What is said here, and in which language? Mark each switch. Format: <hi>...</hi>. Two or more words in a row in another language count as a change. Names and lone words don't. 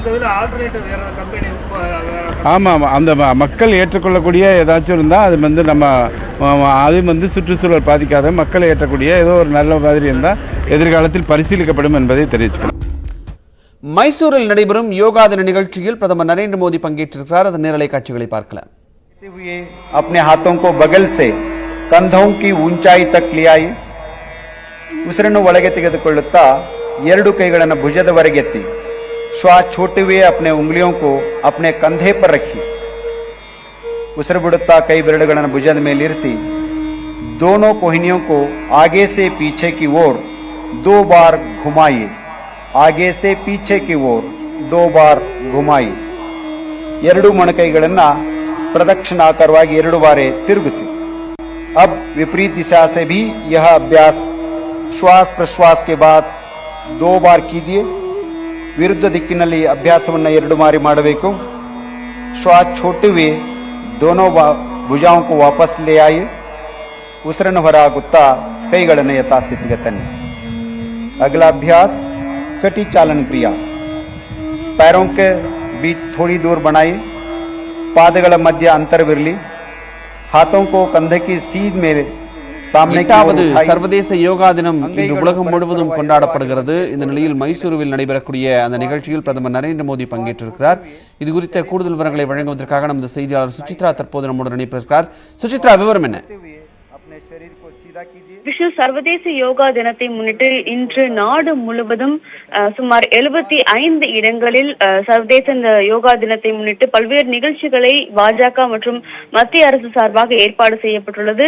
<ta>ஆமாம், அந்த மக்கள் ஏற்றுக்கொள்ளக்கூடிய ஏதாச்சும் இருந்தால் அது வந்து அது வந்து சுற்றுச்சூழல் பாதிக்காத மக்கள் ஏற்றக்கூடிய ஏதோ ஒரு நல்ல மாதிரி இருந்தால் எதிர்காலத்தில் பரிசீலிக்கப்படும் என்பதை தெரிவிச்சுக்கணும். மைசூரில் நடைபெறும் யோகா தின நிகழ்ச்சியில் பிரதமர் நரேந்திர மோடி பங்கேற்றிருக்கிறார். அதன் நேரலை காட்சிகளை பார்க்கலாம்.</ta> <hi>अपने हाथों को बगल से कंधों की ऊंचाई तक ले आई.</hi> <kn>ಉಸಿರನ್ನು ಒಳಗೆ ತೆಗೆದುಕೊಳ್ಳುತ್ತಾ ಎರಡು ಕೈಗಳನ್ನು ಭುಜದವರೆಗೆತ್ತಿ ಶ್ವಾಸ</kn> <hi>छोड़ते हुए अपने उंगलियों को अपने कंधे पर रखी.</hi> <kn>ಉಸಿರು ಬಿಡುತ್ತಾ ಕೈ ಬೆರಳುಗಳನ್ನು ಭುಜದ ಮೇಲೆ ಇರಿಸಿ</kn> <hi>दोनों कोहनियों को आगे से पीछे की ओर 2 बार घुमाइए. आगे से पीछे की ओर 2 बार घुमाइए.</hi> <kn>ಎರಡು ಮೊಣಕೈಗಳನ್ನು प्रदक्षिणाकारವಾಗಿ 2 ಬಾರಿ ತಿರುಗಿಸಿ.</kn> <hi>अब विपरीत दिशा से भी यह अभ्यास श्वास प्रश्वास के बाद 2 बार कीजिए.</hi> <kn>विरुद्ध दिक्किನಲ್ಲಿ ಅಭ್ಯಾಸವನ್ನು 2 ಬಾರಿ ಮಾಡಬೇಕು.</kn> <hi>श्वास छोड़ते हुए दोनों भुजाओं को वापस ले आइए.</hi> <kn>ಉಸಿರನ್ನು ಹೊರಹಾಕುತ್ತಾ ಕೈಗಳನ್ನು ಯಥಾಸ್ಥಿತಿಗೆ ತನ್ನಿ.</kn> <hi>अगला अभ्यास कटी चालन क्रिया. पैरों के बीच थोड़ी दूर बनाइए.</hi> <kn>पादಗಳ ಮಧ್ಯ ಅಂತರವಿರಲಿ.</kn> <hi>हाथों को कंधे की सीध में</hi> <ta>எட்டாவது சர்வதேச யோகா தினம் இன்று உலகம் முழுவதும் கொண்டாடப்படுகிறது. இந்த நிலையில் மைசூருவில் நடைபெறக்கூடிய அந்த நிகழ்ச்சியில் பிரதமர் நரேந்திர மோடி பங்கேற்றிருக்கிறார். இது குறித்த கூடுதல் விவரங்களை வழங்குவதற்காக நமது செய்தியாளர் சுசித்ரா தற்போது நம்முடன் இணைப்பிருக்கிறார். சுசித்ரா, விவரம் என்ன? விஷ்ணு, சர்வதேச யோகா தினத்தை முன்னிட்டு இன்று நாடு முழுவதும் சுமார் 75 இடங்களில் சர்வதேச யோகா தினத்தை முன்னிட்டு பல்வேறு நிகழ்ச்சிகளை பாஜக மற்றும் மத்திய அரசு சார்பாக ஏற்பாடு செய்யப்பட்டுள்ளது.</ta>